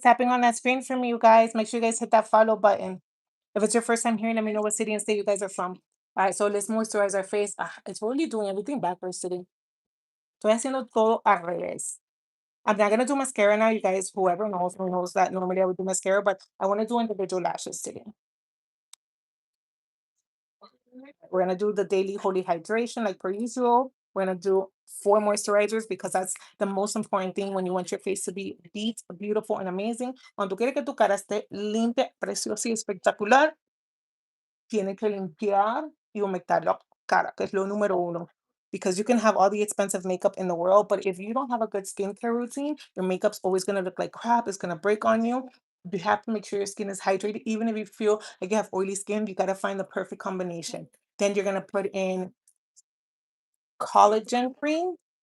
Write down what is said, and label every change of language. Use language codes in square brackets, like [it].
[en] Tapping on that screen for me, you guys. Make sure you guys hit that follow button. If it's your first time here, let me know what city and state you guys are from. All right, so let's moisturize our face. Ah, it's really doing everything backwards today. [es] Estoy haciendo todo al revés. [en] I'm not gonna do mascara now, you guys. Whoever knows, who knows that normally I would do mascara, but I want to do individual lashes today. We're gonna do the daily holy hydration like per usual. We're gonna do 4 moisturizers because that's the most important thing when you want your face to be beat, beautiful, and amazing. [es] Cuando tú quieres que tu cara esté limpia, preciosa y espectacular, tiene que limpiar y humectar la cara, que es lo número uno. [en] Because you can have all the expensive makeup in the world, but if you don't have a good skincare routine, your makeup's always gonna look like crap. It's gonna break on you. You have to make sure your skin is hydrated. Even if you feel like you have oily skin, you gotta find the perfect combination. Then you're gonna put in collagen cream.